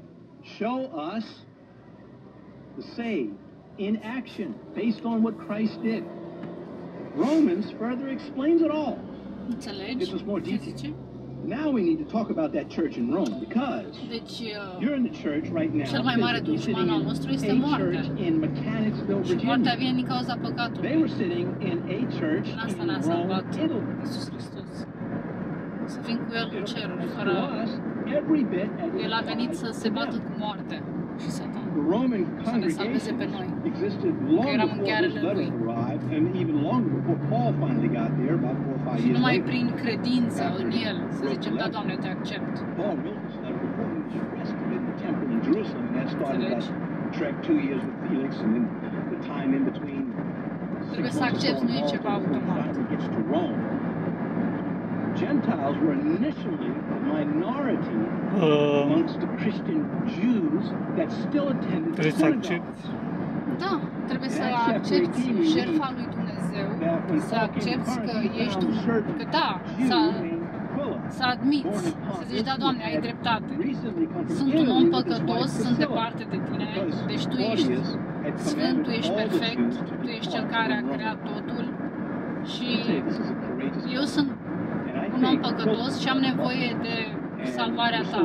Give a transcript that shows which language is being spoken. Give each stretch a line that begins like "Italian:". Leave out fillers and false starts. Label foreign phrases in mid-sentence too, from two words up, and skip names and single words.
English: Show us the saved in action based on what Christ did. Romans further explains it all. Gives us more detail. Now we need to talk about that church in Rome, because you're in the church right now.
Romanian: Cel mai mare dușman al nostru este moartea.
English: In Mechanicsville,
Romanian: și moartea vine din cauza păcatului.
English: They were sitting in a church in Rome, Italy.
Romanian: Iisus Hristos. Să fim cu El în ceruri, fără... El a venit să se bată cu moartea și Satan. Să ne salveze pe noi. Că eram în ghearele Lui. Și numai prin credință în El, să zicem, da, Doamne, te accept. Înțelegi? Trebuie să accepti, nu e ceva automat.
English: Gentiles were initially a minority amongst the Christian Jews that still attended synagogues.
Romanian: Da, trebuie să accepti jertfa lui Dumnezeu, să accepti că ești un... că da, să admiți, să zici, da, Doamne, ai dreptate. Sunt un om păcătos, sunt departe de Tine, deci Tu ești sfânt, Tu ești perfect, Tu ești Cel care a creat totul și eu sunt un om păcătos și am nevoie de salvarea Ta.